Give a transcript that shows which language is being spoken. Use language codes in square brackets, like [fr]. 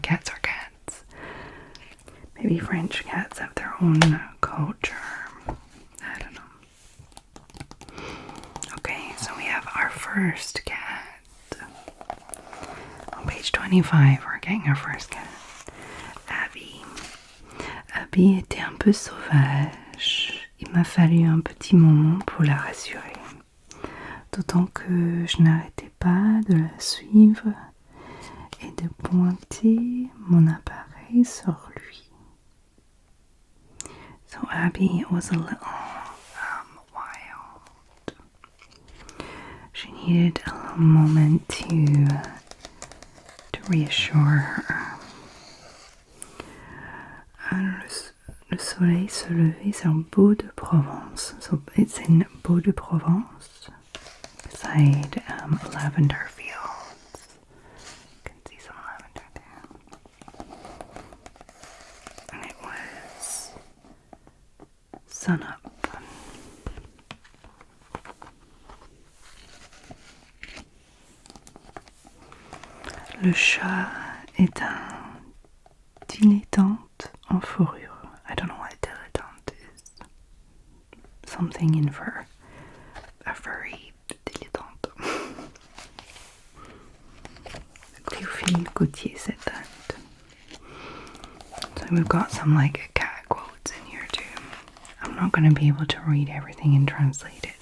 [en] Cats are cats. Maybe French cats have their own culture. I don't know. Okay, so we have our first cat. On page 25, we're getting our first cat. Abby. [fr] Abby était un peu sauvage. Il m'a fallu un petit moment pour la rassurer. D'autant que je n'arrêtais pas de la suivre et de pointer mon appareil sur lui. [en] So Abby was a little wild. She needed a little moment to reassure her. [fr] Le soleil se levait sur Beau de Provence. [en] So it's in Beau de Provence, beside lavender fields. You can see some lavender there. And it was sun up. [fr] Le chat est un dilettante en fourrure. [en] I don't know what a dilettante is. Something in fur. A furry dilettante. Cléophile Gautier said that. So we've got some like cat quotes in here too. I'm not going to be able to read everything and translate it.